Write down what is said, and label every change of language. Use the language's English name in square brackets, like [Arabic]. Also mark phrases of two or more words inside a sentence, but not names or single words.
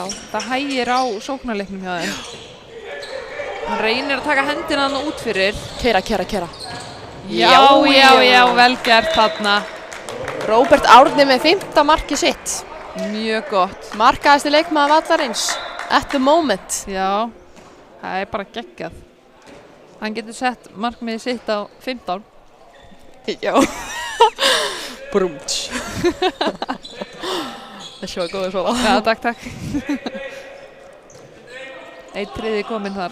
[Icelandic] Það hægir á sóknarleiknum hjá þeim. Hann reynir að taka hendina þarna út fyrir. Keyra. Já, vel gert þarna. Róbert Árni með 5. markið sitt. Mjög gott. Markaðasti leikmaður vallarins. [English] At the moment. [Icelandic] Já, það er bara geggjað. Hann getur sett markmiðið sitt á 15. Já. Brúmts. Þessi var góður svona. Já, takk. Eitt þriði kominn þar.